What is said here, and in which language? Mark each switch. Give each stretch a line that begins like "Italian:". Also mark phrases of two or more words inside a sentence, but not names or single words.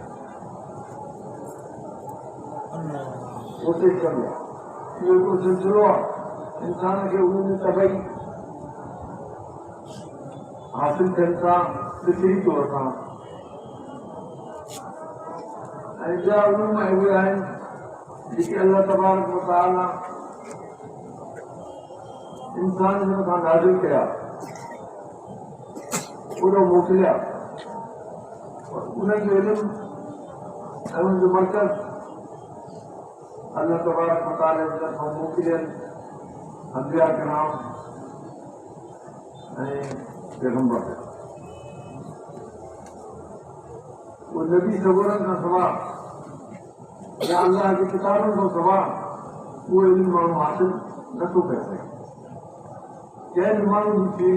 Sindhi: कोशिशि कंदो आहे इहो हिकिड़ो सिलसिलो आहे इंसान खे उन सभई हासिल थियनि था फितरी तौर सां ऐं ॿिया उलूम उहे आहिनि जेके
Arabic: الله تبارك وتعالى
Sindhi: इंसान जे मथां नाज़िल कया उहो मोकिलिया उन्हनि जो इल्म ऐं उनजो मर्कज़
Arabic: الله تبارك وتعالى
Sindhi: जे तरफ़ां मोकिलियल अंबिया किराम ऐं पैगंबर वो नबी सगोरन खां सवाइ या अल्लाह जी किताबनि खां सवाइ उहो इल्मु माण्हू हासिल नथो करे सघे कंहिं बि माण्हू जी